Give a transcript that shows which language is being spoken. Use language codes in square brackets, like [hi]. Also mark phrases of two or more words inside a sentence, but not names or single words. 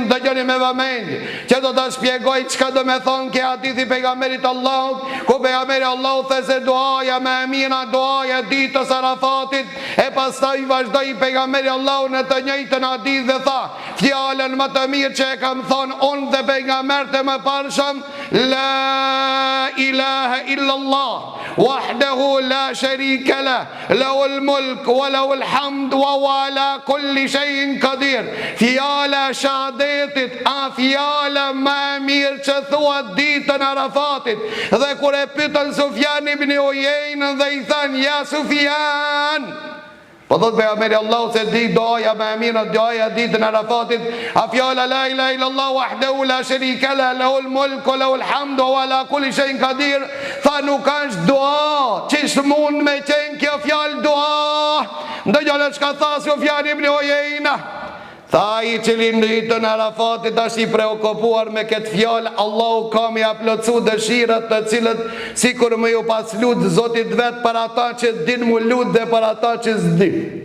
[sq] Dëgjoni me vëmendje, që do të shpjegoj çka do me thonë ke hadithi pejgamberit Allahut, ku pejgamberi Allahut the se duaja me emina, duaja ditës Arafatit, e pastaj vazhdoi pejgamberi Allahut në të njëjtën hadith dhe tha fjalën më të mirë që e kam thonë unë dhe pejgamberët e mëparshëm, [ar] لا إله إلا الله الله وحده لا شريك له له الملك وله الحمد وهو على كل شيء قدير. [sq] Fjala shahadetit, a fjala më e mirë që thuat ditën Arafatit. Dhe kur e pyetën Sufjan ibn Uyejnën dhe i thanë: ja Sufjan, po thot pejgamberi Allahu se di doja më e mirë, doja ditën Arafatit, a fjala [ar] لا إله إلا الله وحده لا شريك له له الملك وله الحمد وهو على كل شيء قدير. [sq] Tha nuk është dua, çish mund me qenë kjo fjalë dua? Ndëgjoni çka tha Sufjan ibn Uyejna. Tha i cili në ditën Arafatit është i preokupuar me këtë fjalë, Allahu ka me plotsu dëshirat të cilët sikur më ju pas lut Zotit vet për ata që din mu lut dhe për ata që s'din.